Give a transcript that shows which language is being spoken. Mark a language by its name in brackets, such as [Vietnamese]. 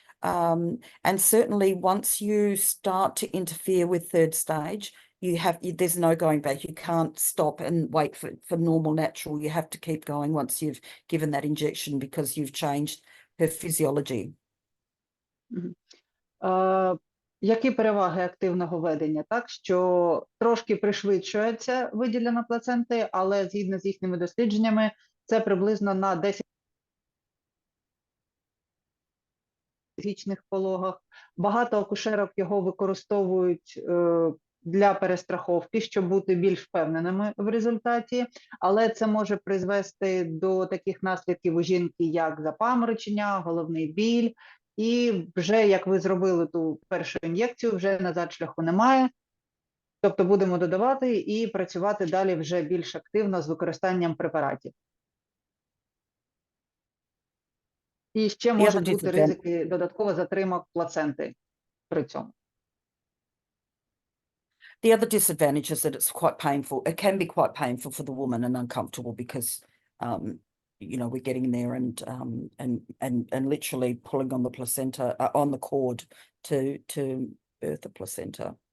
[English] And certainly once you start to interfere with third stage, there's no going back. You can't stop and wait for normal natural. You have to keep going once you've given that injection because you've changed her physiology. [Ukrainian] Які переваги активного ведення? Так, що трошки пришвидшується виділення плаценти, але згідно з їхніми дослідженнями, це приблизно на 10 пологах. Багато акушерок його використовують для перестраховки, щоб бути більш впевненими в результаті, але це може призвести до таких наслідків у жінки, як запаморочення, головний біль, і вже, як ви зробили ту першу ін'єкцію, вже назад шляху немає. Тобто будемо додавати і працювати далі вже більш активно з використанням препаратів. І ще можуть бути ризики додатково затримок плаценти при цьому. [English] The other disadvantage is that it's quite painful. It can be quite painful for the woman and uncomfortable because, you know, we're getting there and literally pulling on the placenta, on the cord to birth the placenta.